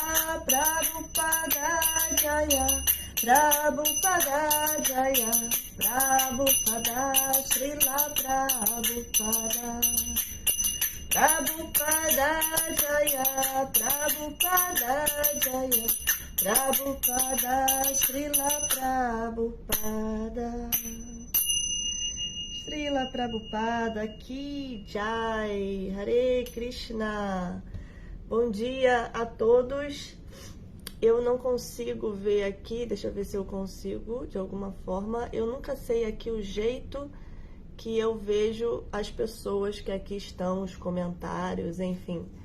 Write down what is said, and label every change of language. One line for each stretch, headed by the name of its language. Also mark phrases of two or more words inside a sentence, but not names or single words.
Sanskrit: प्रभुपाद जय प्रभुपाद जय प्रभुपाद श्रील प्रभुपाद प्रभुपाद जय प्रभुपाद जय प्रभुपाद श्रील प्रभुपाद श्रील प्रभुपाद की जय. हरे कृष्ण.
Portuguese: Bom dia a todos. Eu não consigo ver aqui, deixa eu ver se eu consigo de alguma forma. Eu nunca sei aqui o jeito que eu vejo as pessoas que aqui estão, os comentários, enfim.